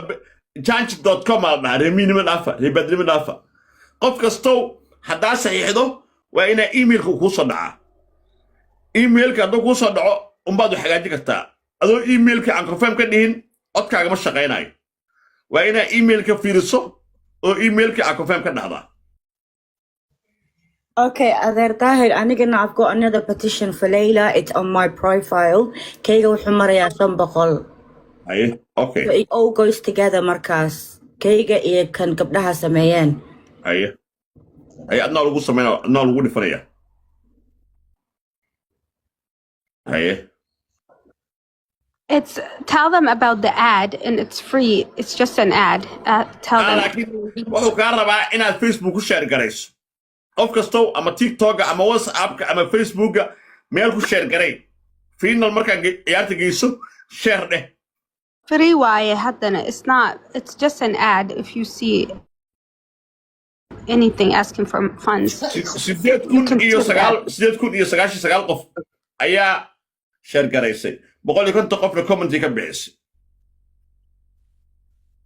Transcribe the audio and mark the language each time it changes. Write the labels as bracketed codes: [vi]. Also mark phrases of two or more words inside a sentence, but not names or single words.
[so] change.com alba remini afa ribadlimin afa qof kasto hadaa saxiixdo waa ina emailku ku soo dhaca emailka haduu ku soo dhaco umbaad wax hagaajin kartaa adoo emailka aan confirm ka dhihin codkaaga ma shaqeynayo waa ina emailka fiiriso oo emailka aan confirm ka dhahdaa [en] Okay, Ader Tahir, I've got another petition for Layla. It's on my profile. [so] Kayga wuxuu marayaa 5 boqol. [en] Aye, okay. So it all goes together markaas. [so] Kayga iyo kan gabdhaha sameeyeen. [en] Aye. [so] Adna lagu sameeyo, adna lagu dhifanaya. [en] Aye. It's tell them about the ad and it's free. It's just an ad. Tell them. [so] Laakiin wuxuu ka rabaa inaad Facebook ku share garayso. qof kasto ama TikTok ama WhatsApp ama Facebook meel ku share garay final marka ciyaarta geyso share dheh Free waaye haddana [en] it's just an ad if you see anything asking for funds. [so] 8,999 qof ayaa share garaysay 150 qofna comment ka bixisay